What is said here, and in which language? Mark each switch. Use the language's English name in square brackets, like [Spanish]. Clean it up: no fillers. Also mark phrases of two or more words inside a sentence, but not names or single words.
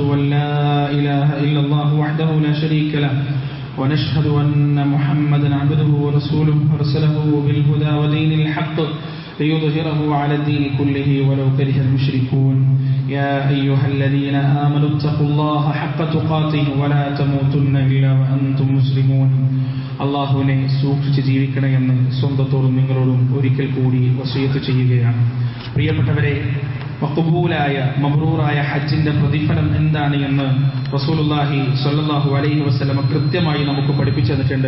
[Arabic] أن لا إله إلا الله وحده لا شريك له ونشهد أن محمدا عبده ورسوله أرسله بالهدى ودين الحق ليظهره على الدين كله ولو كره المشركون يا أيها الذين آمنوا اتقوا الله حق تقاته ولا تموتن إلا وأنتم مسلمون. [Malayalam] അള്ളാഹുവിനെ സൂക്ഷിച്ച് ജീവിക്കണമെന്ന് സ്വന്തത്തോടും നിങ്ങളോടും ഒരിക്കൽ കൂടി വസിയത്ത് ചെയ്യുകയാണ്. പ്രിയപ്പെട്ടവരെ, മഖ്ബൂലായ മബ്റൂറായ ഹജ്ജിന്റെ പ്രതിഫലം എന്താണ് എന്ന് [Arabic] رسول الله صلى الله عليه وسلم [Malayalam] കൃത്യമായി നമുക്ക് പഠിപ്പിച്ചു തന്നിട്ടുണ്ട്.